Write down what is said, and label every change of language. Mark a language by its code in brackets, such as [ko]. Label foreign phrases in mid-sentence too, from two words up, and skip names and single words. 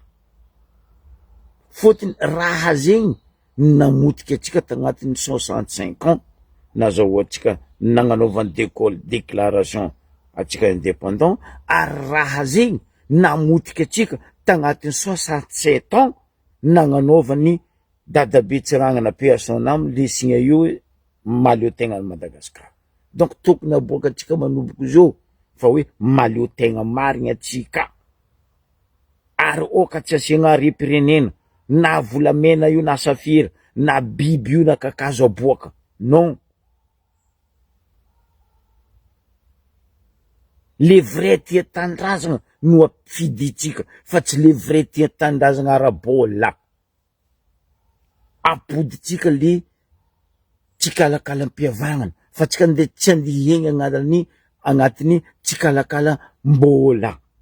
[mg] Fôtiny raha zegny namotika atsika tagnatin'ny 65 ans nazahoa atsika nagnanaovany déclaration atsika indépendant, ary raha zegny namotika atsika tagnatin'ny 67 ans nagnanaovany dadabe Tsiragnana [fr] paix à son âme [mg] le signa io malio tegnany Madagasikara. Donc tokony aboaka atsika manomboka zao fa hoe maleo tegna marigny atsika, ary oka tsy asiagna repirenena na volamena io na safira na biby io na kakazo aboaka, non. [fr] Le vrai [mg] tia tandrazana no ampifiditsika fa tsy [fr] le vrai [mg] tia tandrazana ara-bôla. Apoditsika le tsikalakalam-piavagnana fa tsika tsy andihegny agnatiny tsikalakalam-bôla.